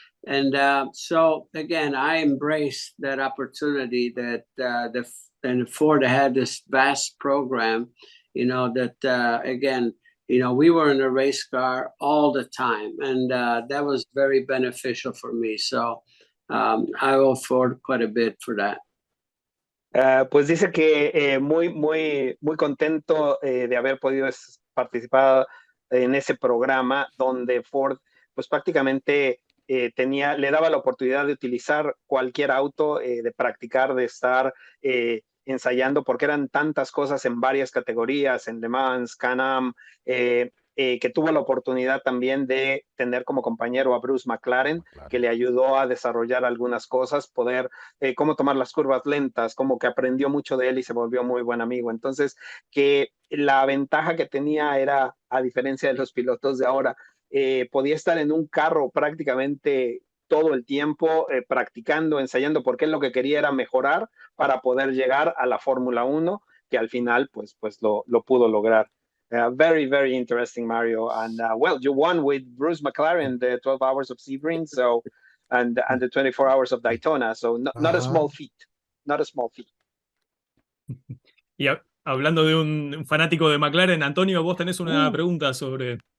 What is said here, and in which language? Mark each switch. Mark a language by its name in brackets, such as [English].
[English] And so again, I embraced that opportunity that and Ford had this vast program, you know, that again, you know, we were in a race car all the time, and that was very beneficial for me. So I owe Ford quite a bit for that. [Spanish] Pues dice que muy contento de haber podido participar en ese programa donde Ford, pues prácticamente le daba la oportunidad de utilizar cualquier auto, de practicar, de estar ensayando, porque eran tantas cosas en varias categorías, en Le Mans, Can-Am, que tuvo la oportunidad también de tener como compañero a Bruce McLaren, que le ayudó a desarrollar algunas cosas, poder, cómo tomar las curvas lentas, como que aprendió mucho de él y se volvió muy buen amigo. Entonces, que la ventaja que tenía era, a diferencia de los pilotos de ahora, podía estar en un carro prácticamente todo el tiempo practicando, ensayando, porque él lo que quería era mejorar para poder llegar a la Fórmula 1, que al final pues lo pudo lograr. [English] Very, very interesting, Mario. And well, you won with Bruce McLaren the 12 hours of Sebring, so and the 24 hours of Daytona. So not a small feat, not a small feat. [Spanish] Y hablando de un fanático de McLaren, Antonio, vos tenés una pregunta sobre...